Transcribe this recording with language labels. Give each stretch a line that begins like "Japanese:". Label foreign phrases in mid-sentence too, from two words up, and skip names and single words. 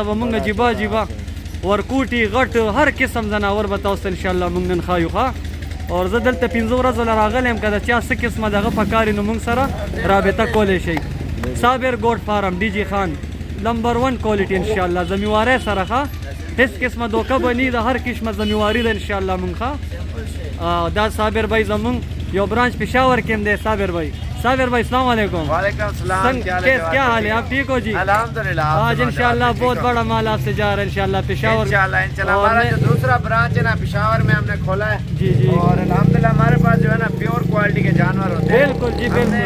Pashto: به مونږ عجیبه عجیبه ورکوټي غټ هر قسم ځناور به تاسو ته
Arabic: انشاءالله
Pashto: مونږ نن ښایو ښه اور زه دلته 15 ورځو له راغلی یم که د چا څه قسمه دغه پکار وي نو مونږ سره رابطه کولی شئ صابر ګوډ فارم ډي جي خان نمبر 1 کوالټي
Arabic: انشاءالله
Pashto: ذمہواری سره ښه هېڅ قسمه دوکه به نه د هر قسمه ذمہواري ده
Arabic: انشاءالله
Pashto: مونږ ښه دا صابر بھائی زمونږ یو برانچ پېښور کې هم دی صابر بھائی صابر بھائی
Arabic: السلام علیکم وعلیکم السلام
Urdu: کیا حال ہے آپ ٹھیک ہو جی
Arabic: الحمدللہ
Urdu: آج
Arabic: انشاءاللہ
Urdu: بہت بڑا مال آپ سے جا رہا ہے
Arabic: انشاءاللہ
Urdu: پېښور
Arabic: انشاءاللہ
Urdu: ہمارا جو دوسرا برانچ ہے نا پېښور میں ہم نے کھولا ہے جی جی اور الحمدللہ ہمارے پاس جو ہے نا
English: pure quality
Urdu: کے جانور ہوتے ہیں بالکل جی بالکل